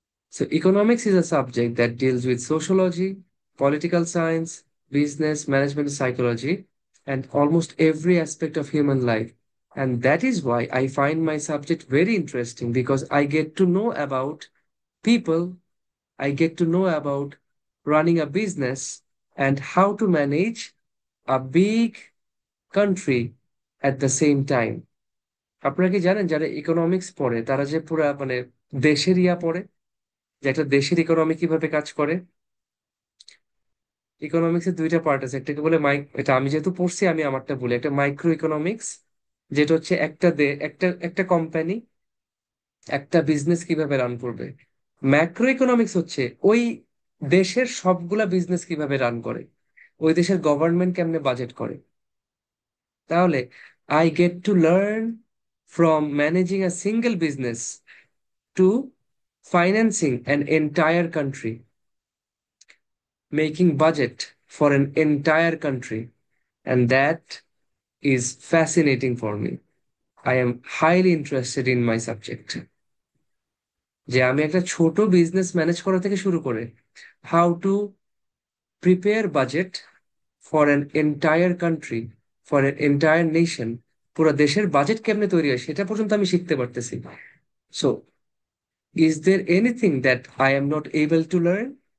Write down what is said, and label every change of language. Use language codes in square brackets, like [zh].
[en] So, economics is a subject that deals with sociology, political science, business, management, psychology, and almost every aspect of human life. And that is why I find my subject very interesting, because I get to know about people, I get to know about running a business and how to manage a big country at the same time. [bn] আপনারা কি জানেন যারা economics পড়ে তারা যে পুরা মানে দেশের ইয়া পড়ে, যে একটা দেশের ইকোনমি কিভাবে কাজ করে? ইকোনমিক্স এর দুইটা পার্ট আছে, একটাকে বলে এটা আমি যেহেতু পড়ছি আমি আমারটা বলি, একটা মাইক্রো ইকোনমিক্স, যেটা হচ্ছে একটা একটা কোম্পানি একটা বিজনেস কিভাবে রান করবে। ম্যাক্রো ইকোনমিক্স হচ্ছে ওই দেশের সবগুলা বিজনেস কিভাবে রান করে, ওই দেশের গভর্নমেন্ট কেমনে বাজেট করে। [en] তাহলে I get to learn from managing a single business to financing an entire country, making budget for an entire country. And that is fascinating for me. I am highly interested in my subject. [bn] যে আমি একটা ছোট business manage করা থেকে শুরু করে [en] how to prepare budget for an entire country, for an entire nation, [bn] পুরো দেশের বাজেট কেমনে তৈরি হয় সেটা পর্যন্ত আমি শিখতে পারতেছি। [en] So is there anything that I am not able to learn?